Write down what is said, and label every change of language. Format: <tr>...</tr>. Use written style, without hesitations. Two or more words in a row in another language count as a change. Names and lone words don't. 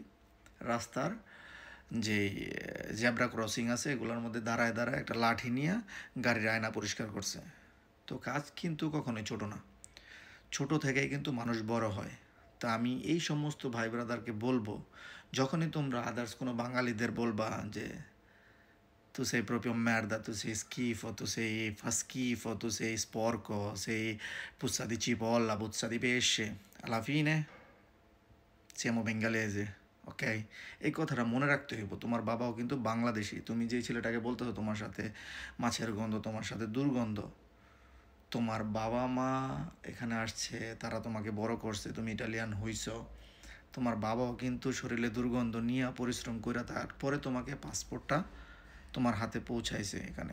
<bn>রাস্তার যে জেব্রা ক্রসিং আছে এগুলোর মধ্যে দাঁড়ায় দাঁড়ায় একটা লাঠি নিয়ে গাড়ির আয়না পরিষ্কার করছে। তো কাজ কিন্তু কখনোই ছোট না, ছোট থেকেই কিন্তু মানুষ বড় হয়। তা আমি এই সমস্ত ভাই ব্রাদারকে বলবো, যখনই তোমরা আদার্স কোনো বাঙালিদের বলবা যে</bn> <it>tu sei proprio merda, tu sei schifo, tu sei fa schifo, tu sei sporco, sei puzza di cipolla, puzza di pesce, alla fine siamo bengalese,</it> <bn>ok? এই কথাটা মনে রাখতে হইব। তোমার বাবাও কিন্তু বাংলাদেশি। তুমি যে ছেলেটাকে বলতেছো তোমার সাথে মাছের গন্ধ, তোমার সাথে দুর্গন্ধ, তোমার বাবা মা এখানে আসছে, তারা তোমাকে বড় করছে, তুমি ইটালিয়ান হইছো। তোমার বাবাও কিন্তু শরীরে দুর্গন্ধ নিয়ে পরিশ্রম করে তারপরে তোমাকে পাসপোর্টটা তোমার হাতে পৌঁছাইছে এখানে।</bn>